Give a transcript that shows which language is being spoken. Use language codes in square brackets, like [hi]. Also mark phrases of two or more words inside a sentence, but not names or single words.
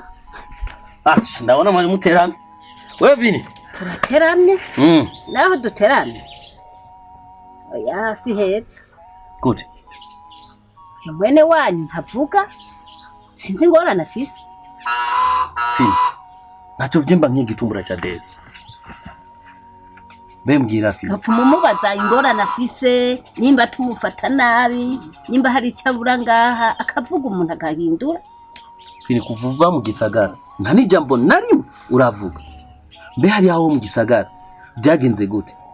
[rn] ndabona mwari muteramye. Wewe Vini? Turateramye. Naho duteramye. Oya si heza. [en] Good. [rn] Mwene wanyu ntavuga. Sinzi ingorane afise. Vini. Nacho vyimba nk'igitumbura cha Deza. Mbwira Vini. Apfuma mubaza ingorane afise, nimba tumufata nabi, nimba hari icyabura ngaha akavuga umuntu agahindura. Vini kuvuva mu gisagara. Nta n'ijambo na rimwe uravuga. Mbe hari aho mu gisagara byagenze gute?